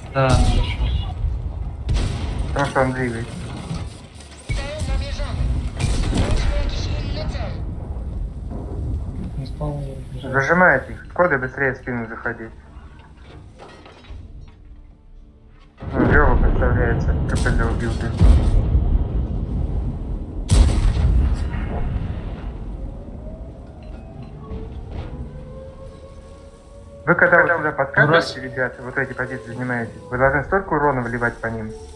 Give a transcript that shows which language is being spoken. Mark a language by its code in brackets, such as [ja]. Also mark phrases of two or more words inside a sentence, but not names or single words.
[ru] Да, хорошо. потому что он двигается. [pl] Cel namierzony. Weźmy jakiś inny cel. [ru] Не спал. Зажимайте их. Коды быстрее в спину заходить. Ну, Лёва подставляется. КПЗ убил ты. Вы когда вот сюда подкатываете, ребята, вот эти позиции занимаете, вы должны столько урона вливать по ним.